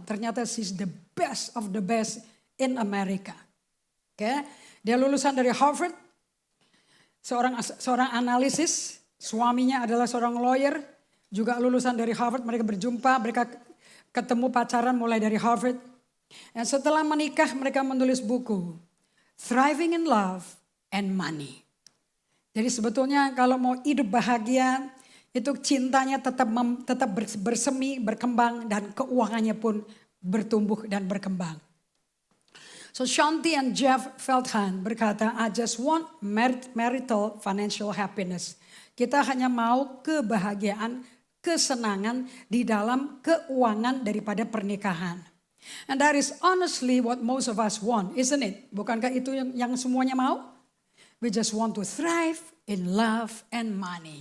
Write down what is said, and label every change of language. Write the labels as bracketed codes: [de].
[id] Ternyata [en] she's the best of the best in America. Okay? [id] Dia lulusan dari Harvard, seorang analisis, suaminya adalah seorang lawyer, juga lulusan dari Harvard. Mereka berjumpa, mereka ketemu pacaran mulai dari Harvard. Dan setelah menikah mereka menulis buku, Thriving in Love and Money. Jadi sebetulnya kalau mau hidup bahagia, itu cintanya tetap bersemi, berkembang, dan keuangannya pun bertumbuh dan berkembang. [en] So Shaunti and Jeff Feldhahn [id] berkata, [en] I just want marital financial happiness. [id] Kita hanya mau kebahagiaan, kesenangan di dalam keuangan daripada pernikahan. [en] And that is honestly what most of us want, isn't it? [id] Bukankah itu yang semuanya mau? [en] We just want to thrive in love and money.